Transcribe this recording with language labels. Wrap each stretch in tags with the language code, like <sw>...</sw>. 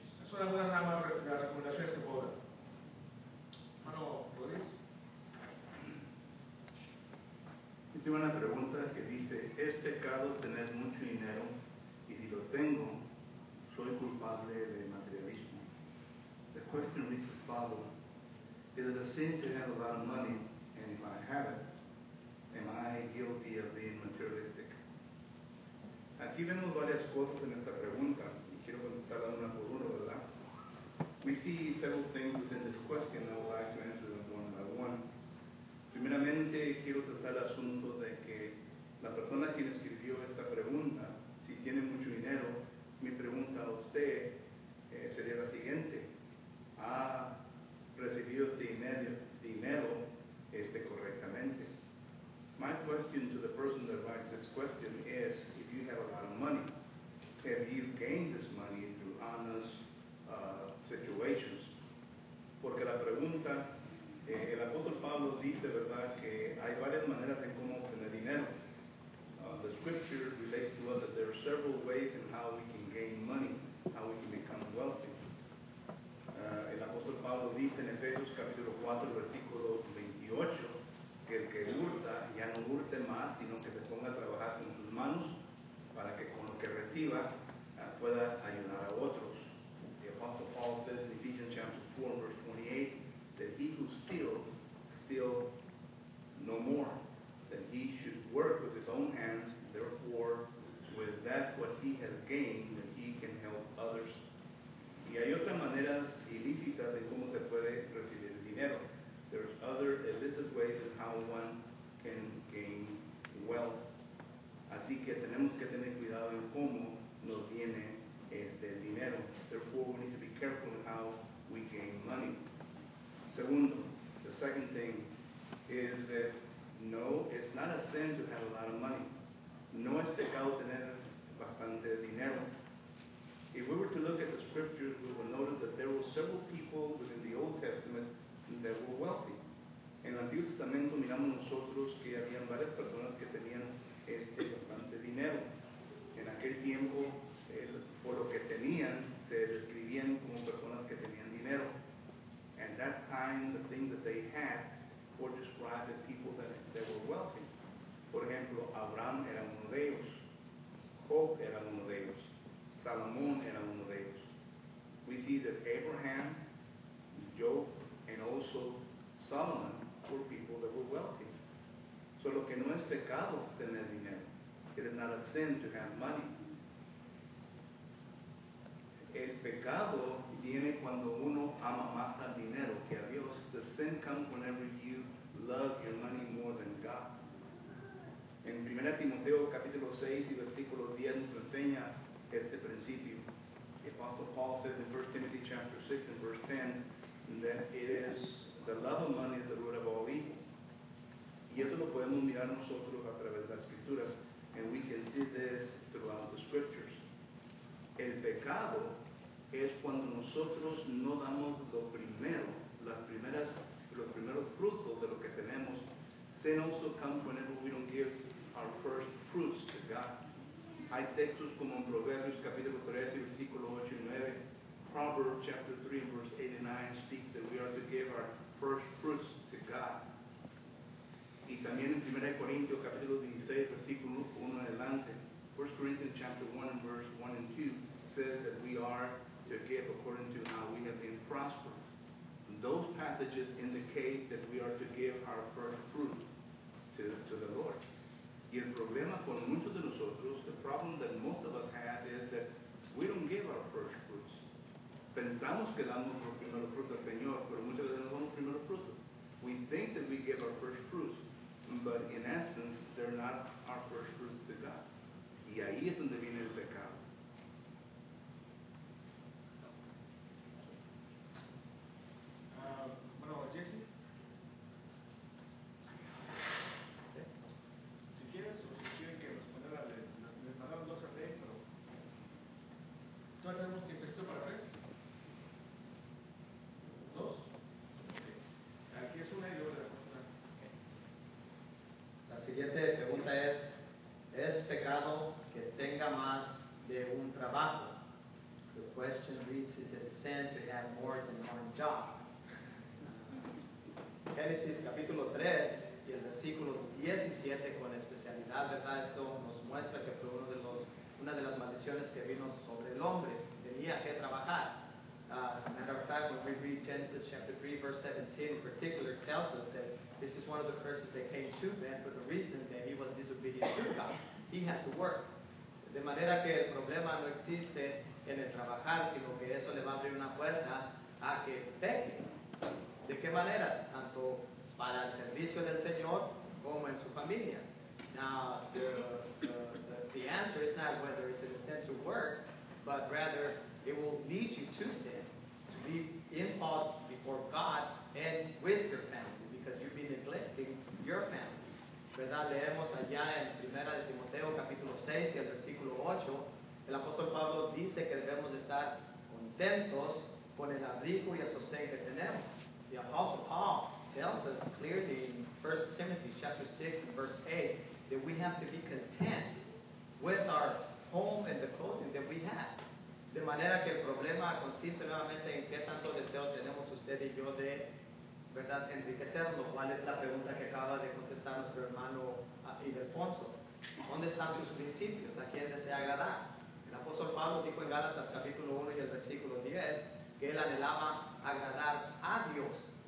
<es>son algunas nada más de las recomendaciones que puedo dar. Hermano Rodríguez. Yo tengo una pregunta que dice, ¿es pecado tener mucho dinero? Y si lo tengo, ¿soy culpable de materialismo?</es> <en>The question reads as follows. Is it a sin to have a lot of money? And if I have it, am I guilty of being materialistic?</en> <es>Aquí vemos varias cosas en esta pregunta y quiero contestarla una por uno, ¿verdad?</es> <en>We see several things within this question. I would like to answer them one by one.</en> <es>Primeramente, quiero tratar el asunto de que la persona quien escribió esta pregunta, si tiene mucho dinero, mi pregunta a usted sería la siguiente: ¿ha recibido este dinero correctamente?</es> <en>My question to the person that writes this question is, if you have a lot of money, have you gained this money through honest situations?</en> <es>Porque la pregunta, el apóstol Pablo dice, ¿verdad?, que hay varias maneras de cómo obtener dinero.</es> <en>The scripture relates to us that there are several ways in how we can gain money, how we can become wealthy.</en> <es>El apóstol Pablo dice en Efesios capítulo 4, versículo 28, que el que hurta ya no hurte más, sino que se ponga a trabajar con sus manos para que con lo que reciba pueda ayudar a otros.</es> <en>The apostle Paul says in Ephesians chapter 4, verse 28, that he who steals, steal no more, that he should work with his own hands, therefore with that what he has gained, that he can help others.</en> <es>Y hay otras maneras ilícitas de cómo se puede recibir dinero.</es> <en>There's other illicit ways in how one can gain wealth.</en> <es>Así que tenemos que tener cuidado en cómo nos viene el dinero.</es> <en>Therefore, we need to be careful in how we gain money. Segundo, the second thing is that no, it's not a sin to have a lot of money.</en> <es>No es pecado tener bastante dinero.</es> <en>If we were to look at the scriptures, we will notice that there were several people within the Old Testament that were wealthy.</en> <es>En el Antiguo Testamento miramos nosotros que habían varias personas que tenían bastante dinero. En aquel tiempo, por lo que tenían, se describían como personas que tenían dinero.</es> <en>At that time, the things that they had were described as people that were wealthy.</en> <es>Por ejemplo, Abraham era uno de ellos. Job era uno de ellos. Salomón era uno de ellos.</es> <en>We see that Abraham, Job, and also Solomon were people that were wealthy.</en> <es>So lo que no es pecado tener dinero.</es> <en>It is not a sin to have money.</en> <es>El pecado viene cuando uno ama más al dinero que a Dios.</es> <en>The sin comes whenever you love your money more than God.</en> <es>En 1 Timoteo capítulo 6 y versículo 10 nos enseña este principio.</es> <en>The Apostle Paul says in 1 Timothy chapter 6 and verse 10 that it is the love of money is the root of all evil.</en> <es>Y eso lo podemos mirar nosotros a través de las escrituras.</es> <en>And we can see this throughout the scriptures.</en> <es>El pecado es cuando nosotros no damos lo primero, los primeros frutos de lo que tenemos.</es> <en>Sin also comes whenever we don't give our first fruits to God.</en> <es>Hay textos como en Proverbios capítulo 3, versículo 8 y 9.</es> <en>Proverbs chapter 3, verse 8 and 9 speaks that we are to give our first fruits to God.</en> <es>Y también en 1 Corintios capítulo 16, versículo 1 adelante.</es> <en>1 Corinthians chapter 1 and verse 1 and 2 says that we are to give according to how we have been prospered. Those passages indicate that we are to give our first fruit to the Lord.</en> <es>Y el problema con muchos de nosotros,</es> <en>the problem that most of us have is that we don't give our first fruits.</en> <es>Pensamos que damos los primeros frutos al Señor, pero muchas veces no damos los primeros frutos.</es> <en>We think that we give our first fruits, but in essence, they're not our first fruits to God.</en> <es>Y ahí es donde viene el pecado. Bueno, Jesse, si quieres o si quieren que responder les mandaron dos a tres, pero todavía tenemos tiempo para tres. ¿Dos? Okay. Aquí es una y luego la otra. La siguiente pregunta es pecado que tenga más de</es> <en>The question reads, is it sin to have more than one job?</en> <es>Génesis capítulo 3 y el versículo 17 con especialidad, ¿verdad? Esto nos muestra que fue una de las maldiciones que vino sobre el hombre. Tenía que trabajar.</es> <en>As a matter of fact, when we read Genesis chapter 3, verse 17 in particular, it tells us that this is one of the curses that came to man for the reason that he was disobedient to God. He had to work.</en> <es>De manera que el problema no existe en el trabajar, sino que eso le va a abrir una puerta a que peque. ¿De qué manera? Tanto para el servicio del Señor como en su familia.</es> <en>Now, the answer is not whether it's a sin to work, but rather it will lead you to sin, to be in fault before God and with your family, because you've been neglecting your family.</en> <es>¿Verdad? Leemos allá en 1 de Timoteo capítulo 6 y el versículo 8, el apóstol Pablo dice que debemos de estar contentos con el abrigo y el sostén que tenemos.</es> <en>The apostle Paul tells us clearly in 1 Timothy chapter 6 and verse 8 that we have to be content with our home and the clothing that we have.</en> <es>De manera que el problema consiste nuevamente en qué tanto deseo tenemos usted y yo de, ¿verdad?, enriquecernos. ¿Cuál es la pregunta que acaba de contestar nuestro hermano Ildefonso? ¿Dónde están sus principios? ¿A quién desea agradar? El apóstol Pablo dijo en Gálatas capítulo 1 y el versículo 10 que él anhelaba agradar a Dios.</es>